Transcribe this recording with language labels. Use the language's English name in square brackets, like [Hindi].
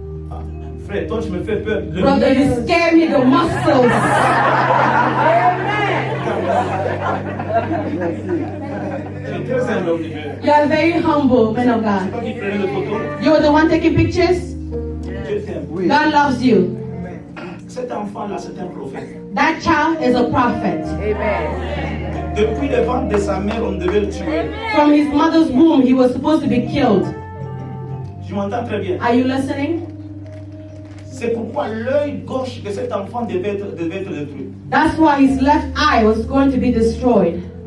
[French] Ah, frère, toi, tu me fais peur. [English] Brother, you scare me the muscles. [French] Tu es très humble, homme de Dieu. [English] You are very humble, man of [French] C'est [English] God. [French] toi qui prenais les photos. [English] You're the one taking pictures? [French] Dieu t'aime. [English] God loves you. [French] Cet enfant-là, c'est un prophète. [English] That child is a prophet. [French] Depuis le ventre de sa mère, on devait le tuer. [English] From his mother's womb, he was supposed to be killed. [French] Tu m'entends très bien. [English] Are you listening? [French] C'est pourquoi l'œil gauche de cet enfant devait être détruit. [English] That's why his left eye was going to be destroyed.